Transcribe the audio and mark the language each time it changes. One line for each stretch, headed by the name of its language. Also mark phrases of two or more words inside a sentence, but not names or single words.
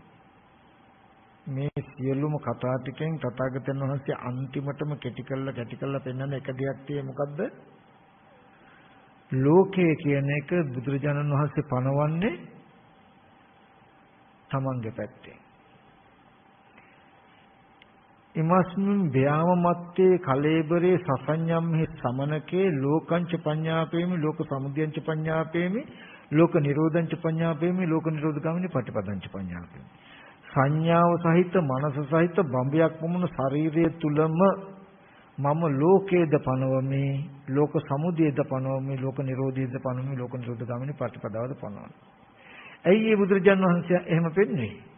Sinhala: මේ සියලුම කතා ටිකෙන් තථාගතයන් වහන්සේ අන්තිමටම කැටි කළා පෙන්වන එක දෙයක් තියෙන්නේ මොකද්ද? ලෝකය කියන එක බුදුරජාණන් වහන්සේ පනවන්නේ තමන්ගේ පැත්තෙන්.
Pali: ඉමස්මින් ව්‍යාම මත්තේ කලේබරේ සසඤ්ඤම්හි සමනකේ ලෝකංච පඤ්ඤාපේමි ලෝක සමුදයංච පඤ්ඤාපේමි ලෝක නිරෝධංච පඤ්ඤාපේමි ලෝක නිරෝධගාමිනී පටිපදංච පඤ්ඤාපේමි.
Sinhala: සංඥාව සහිත මනස සහිත බඹයක් වුණ ශරීරය තුලම මම ලෝකේද පනවමි ලෝක සමුදයද පනවමි ලෝක නිරෝධයද පනවමි ලෝක නිරෝධගාමිනී පටිපදාවද පනවමි. ඇයි මේ බුදුරජාණන් වහන්සේ එහෙම පෙන්වන්නේ?